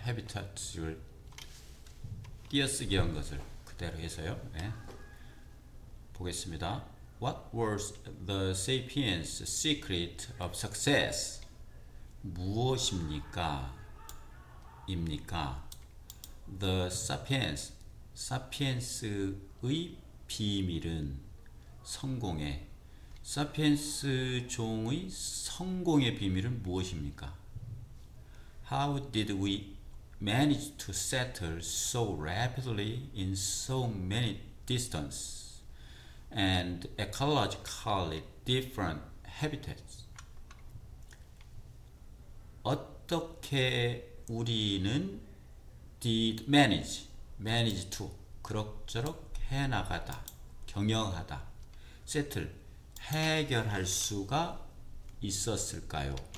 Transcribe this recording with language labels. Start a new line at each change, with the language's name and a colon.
Korean: habitat을 띄어쓰기 한 것을 그대로 해서요. 네. 보겠습니다.
English: What was the sapiens' secret of success?
Korean: 무엇입니까? 입니까? The sapiens, sapiens의 비밀은 성공의, sapiens 종의 성공의 비밀은 무엇입니까?
English: How did we manage to settle so rapidly in so many distance and ecologically different habitats?
Korean: 어떻게 우리는
English: did manage to
Korean: 그럭저럭 해나가다, 경영하다, settle 해결할 수가 있었을까요?